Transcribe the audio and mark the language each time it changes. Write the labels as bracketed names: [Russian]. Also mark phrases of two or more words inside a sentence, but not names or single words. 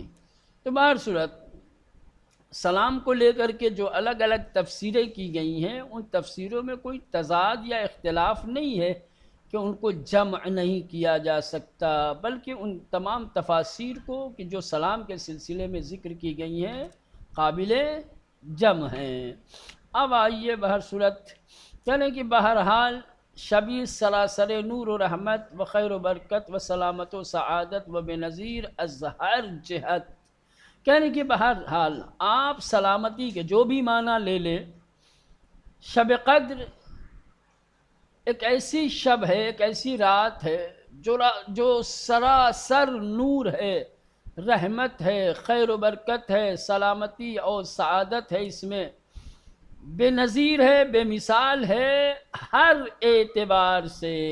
[Urdu] تو بہر صورت سلام کو لے کر کے جو الگ الگ تفسیریں کی گئی ہیں، ان تفسیروں میں کوئی تضاد یا اختلاف نہیں ہے کہ ان کو جمع نہیں کیا جا سکتا، بلکہ ان تمام تفاسیر کو کہ جو سلام کے سلسلے میں ذکر کی گئی ہیں قابل جمع ہیں۔ اب آئیے بہر صورت چلیں کہ بہرحال [Persian] شبی سراسر نور و رحمت و خیر و برکت و سلامت و سعادت و بے نظیر از ہر جہت، [Urdu] کہنے کہ بہرحال آپ سلامتی کے جو بھی معنی لے لیں، شب قدر ایک ایسی شب ہے، ایک ایسی رات ہے جو سراسر نور ہے، رحمت ہے، خیر و برکت ہے، سلامتی اور سعادت ہے، اس میں بے نظیر ہے، بے مثال ہے، ہر اعتبار سے،